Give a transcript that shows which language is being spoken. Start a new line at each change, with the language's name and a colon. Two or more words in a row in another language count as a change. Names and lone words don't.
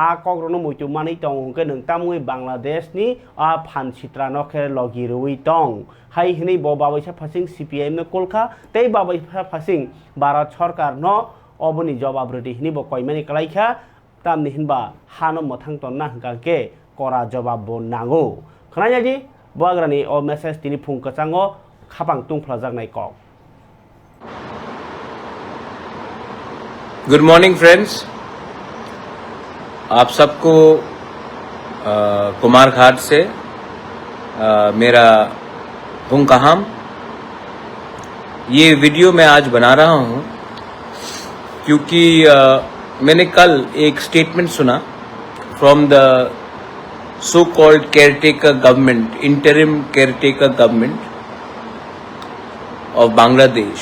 Kok Borok: कग्रनो मुइतु मानि दं हुंके नोंतामुइ बांग्लादेशनि आ फानसित्रा नखे लगिरुइ दं हाय हिनि ब बावैसा फासिं सीपीआईएम न कोलखा तै बावैसा फासिं भारत सरकार न अबनि जवाब रेडि हिनि ब कयमानि कलाइखा तामनि हिनबा हानो मथां तन्ना हंकाके करा जवाब ब नांगौ खनायादि बग्रानि अ मेसेज तिनि फुं कचांगो खापां तुंफ्ला जागनाय कक
English: good morning friends,
Hindi: आप सबको कुमार घाट से मेरा हुंकाहाम। ये वीडियो मैं आज बना रहा हूँ क्योंकि मैंने कल एक स्टेटमेंट सुना
English: from the so called caretaker government, interim caretaker government of Bangladesh.